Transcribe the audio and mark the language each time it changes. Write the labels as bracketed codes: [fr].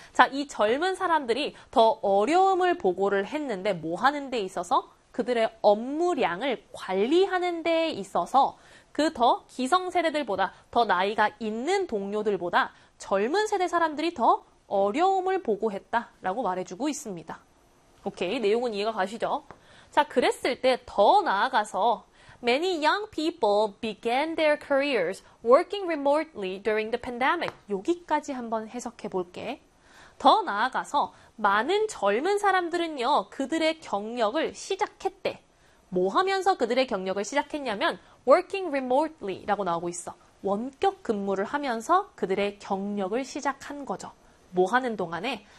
[ko] 자, 이 젊은 사람들이 더 어려움을 보고를 했는데 뭐 하는 데 있어서? 그들의 업무량을 관리하는 데 있어서 그더 기성 세대들보다 더 나이가 있는 동료들보다 젊은 세대 사람들이 더 어려움을 보고했다라고 말해주고 있습니다. 오케이, 내용은 이해가 가시죠? 자, 그랬을 때더 나아가서 [en] Many young people began their careers working remotely during the pandemic. [ko] 여기까지 한번 해석해 볼게. 더 나아가서 많은 젊은 사람들은요, 그들의 경력을 시작했대. 뭐 하면서 그들의 경력을 시작했냐면 [en] working remotely [ko] 라고 나오고 있어. 원격 근무를 하면서 그들의 경력을 시작한 거죠. 뭐 하는 동안에?